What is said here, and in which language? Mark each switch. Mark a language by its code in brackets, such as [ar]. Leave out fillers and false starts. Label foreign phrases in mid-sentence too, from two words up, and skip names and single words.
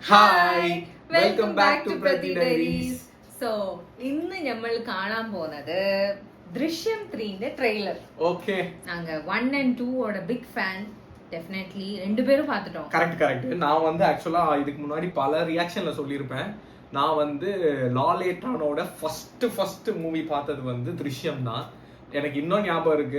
[en] Hi Welcome back to Prathi Diaries. [ml] സോ ഇന്ന് നമ്മൾ കാണാൻ പോകുന്നത് ദൃശ്യം 3ന്റെ ട്രെയിലർ. [ta] ஓகே நாங்க 1 and 2 ஓட [en] big fan. [ta] டெஃபினெட்லி ரெண்டு பேரும் பார்த்துட்டோம். கரெக்ட். நான் வந்து ஆக்சுவலா இதுக்கு முன்னாடி பல ரியாக்ஷன்ல சொல்லியிருப்பேன். நான் வந்து லாலேட்டானோட ஃபர்ஸ்ட் மூவி பார்த்தது வந்து திருஷ்யம் தான். எனக்கு இன்னும் ஞாபகம் இருக்கு.